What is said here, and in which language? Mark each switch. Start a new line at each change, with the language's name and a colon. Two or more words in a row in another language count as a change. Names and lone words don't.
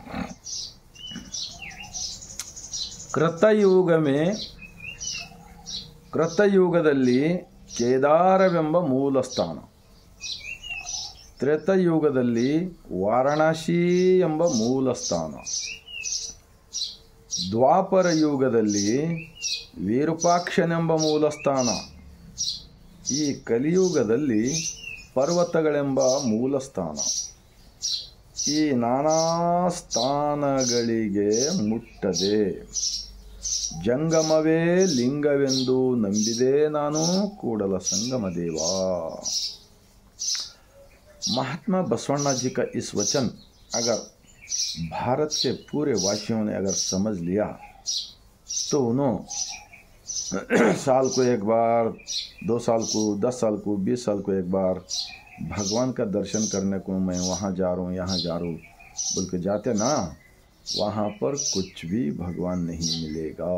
Kannada: ಕೃತಯುಗದಲ್ಲಿ ಕೇದಾರವೆಂಬ ಮೂಲ ಸ್ಥಾನ, ತ್ರೇತಾಯುಗದಲ್ಲಿ ವಾರಣಾಸಿ ಎಂಬ ಮೂಲ ಸ್ಥಾನ, ದ್ವಾಪರ ಯುಗದಲ್ಲಿ ವಿರೂಪಾಕ್ಷನೆಂಬ ಮೂಲ ಸ್ಥಾನ, ಈ ಕಲಿಯುಗದಲ್ಲಿ ಪರ್ವತಗಳೆಂಬ ಮೂಲ ಸ್ಥಾನ. ಈ ನಾನಾ ಸ್ಥಾನಗಳಿಗೆ ಮುಟ್ಟದೆ ಜಂಗಮವೇ ಲಿಂಗವೆಂದು ನಂಬಿದೆ ನಾನು ಕೂಡಲ संगम देवा.
Hindi: महात्मा बसवण्णा जी का इस वचन अगर भारत के पूरे वासियों ने अगर समझ लिया तो उन्होंने साल को एक बार, 2 साल को, 10 साल को, 20 साल को एक बार भगवान का दर्शन करने को मैं वहाँ जा रहा हूँ, यहाँ जा रहा हूँ बोल के जाते ना, वहाँ पर कुछ भी भगवान नहीं मिलेगा.